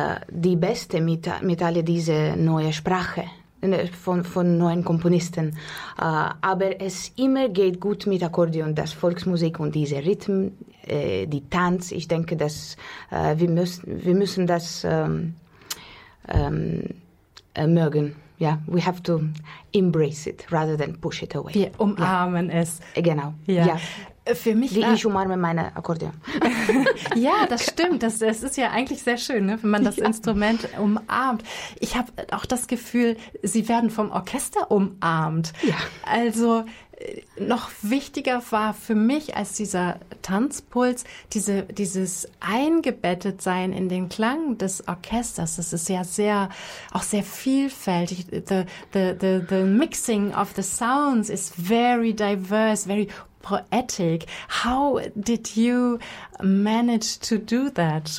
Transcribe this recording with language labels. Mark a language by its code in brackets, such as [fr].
[de] die Beste mit all dieser neuen Sprache von neuen Komponisten, aber es immer geht gut mit Akkordeon, das Volksmusik und dieser Rhythm, die Tanz. Ich denke, dass wir müssen das mögen. [en] Yeah, we have to embrace it rather than push it away. [de] Wir umarmen es. Genau. Ja. Ja. Für mich. Wie ich umarme meine Akkordeon. Ja, das stimmt. Das ist ja eigentlich sehr schön, ne, wenn man das Instrument umarmt. Ich habe auch das Gefühl, Sie werden vom Orchester umarmt. Ja. Also noch wichtiger war für mich als dieser Tanzpuls, dieses Eingebettetsein in den Klang des Orchesters. Das ist ja sehr, auch sehr vielfältig. [en] The mixing of the sounds is very diverse, very poetic. How did you manage to do that?